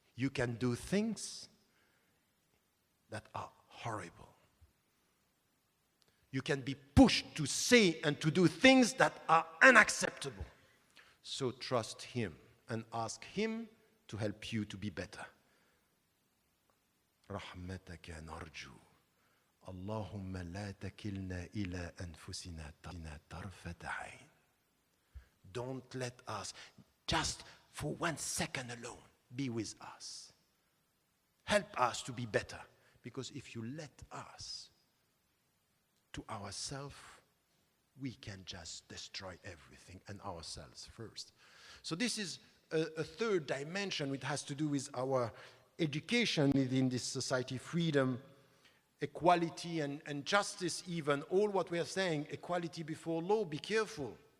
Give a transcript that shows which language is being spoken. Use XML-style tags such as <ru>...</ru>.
<en>You can do things that are horrible. You can be pushed to say and to do things that are unacceptable. So trust him and ask him to help you to be better.</en> <ar>رحمتك نرجو اللهم لا تكلنا إلى أنفسنا طرفة عين.</ar> <en>Don't let us. just for 1 second alone, be with us. Help us to be better. Because if you let us to ourselves, we can just destroy everything and ourselves first. So this is a third dimension which has to do with our education within this society, freedom, equality and justice even, all what we are saying, equality before law, be careful.</en>